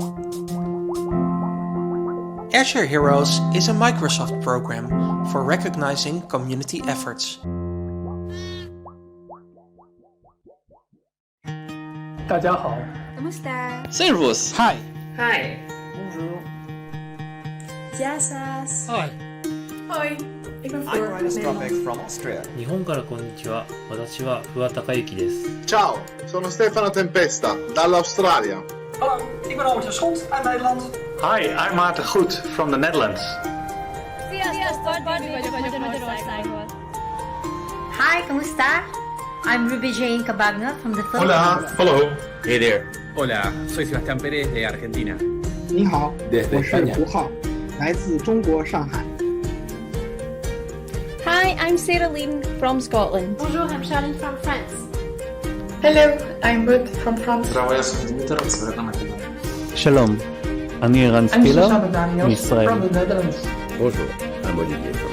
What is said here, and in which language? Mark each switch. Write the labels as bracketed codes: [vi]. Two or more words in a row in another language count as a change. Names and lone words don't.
[en] Azure Heroes is a Microsoft program for recognizing community efforts. [zh] 大家好 [tl] Kamusta? [de] Servus. [en] Hi. Hi. [fr] Bonjour. [el] Jasas. [en] Hi. [nl] Hoi. Ik ben [en] I'm Floor. Ryan Stropek from Austria. [ja] 日本からこんにちは。私は桑高之です。 [it] Ciao, sono Stefano Tempesta, dall'Australia. [nl] Hallo, ik ben Albert Schot uit Nederland. [en] Hi, I'm Maarten Goed from the Netherlands. Hi, kamusta? I'm Ruby Jane Cabagna from the [es] Hola. [en] Philippines. Hello. Hey there. [es] Hola, soy Sebastián Pérez de Argentina. [zh] 你好， [es] Desde [zh] 我是 [es] España. [zh] 胡浩，来自中国上海。 [en] Hi, I'm Sarah Lane from Scotland. Bonjour, I'm Shailendra from France. Hello, I'm Ruth from France. [he] שלום. אני ערן ספילר מישראל. [en] from the Netherlands. Bonjour, I'm Olivier from